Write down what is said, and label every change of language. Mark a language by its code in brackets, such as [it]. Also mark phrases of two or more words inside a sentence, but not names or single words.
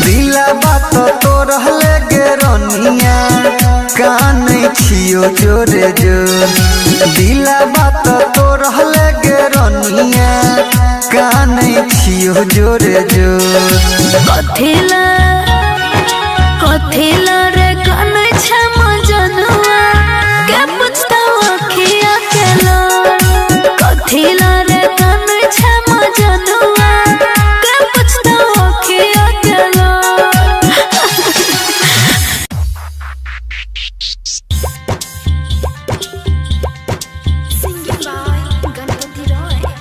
[mai] दिला बात तो रहले गे रनिया कान छियो जोरे जोर दिला बात तो रहले गे रनिया कान छियो जोरे जोर कथिला कथिला रे कान छम जनुआ के पूछता अखिया के लोर कथिला रे कान छम जनुआ के पूछता अखिया के लोर [en] singing by गणपति रॉय